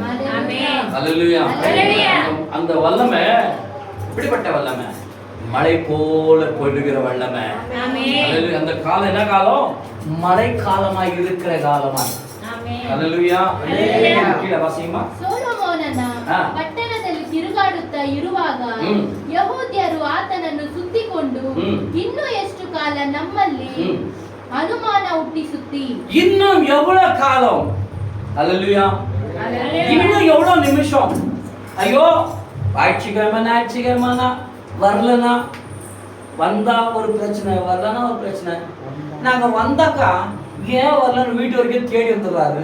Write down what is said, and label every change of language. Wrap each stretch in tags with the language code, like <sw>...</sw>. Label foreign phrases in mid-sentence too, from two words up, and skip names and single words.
<ta>ஹல்லேலூயா. அந்த வல்லமை எப்படிப்பட்ட வல்லமை? மழை போல பொழிகிற வல்லமை. அந்த காலம் என்ன காலம்? மழை காலமாய் இருக்கிற காலமாய். அல்லேலூயா. கீழ வாசிங்கம்மா.</ta> <kn>ಸೊಲೊಮೋನನ ಪಟ್ಟಣದಲ್ಲಿ ತಿರುಗಾಡುತ್ತಾ ಇರುವಾಗ ಯಹೂದ್ಯರು ಆತನನ್ನು ಸುತ್ತಿಕೊಂಡು ಇನ್ನೂ ಎಷ್ಟು ಕಾಲ ನಮ್ಮಲ್ಲಿ ಅನುಮಾನ ಹುಟ್ಟಿಸುತ್ತಿ?</kn> <ta>இன்னும் எவ்வளவு காலம்? அல்லேலூயா. இன்னும் எவ்வளவு நிமிஷம்? ஐயோ ஞாயிற்றுக்கிழமை வரலனா, வந்தா ஒரு பிரச்சனை, வரலனா ஒரு பிரச்சனை. நாங்க வந்தாக்கா ஏன் வரலன்னு வீட்டு வரைக்கும் தேடி வந்துடுறாரு.</ta>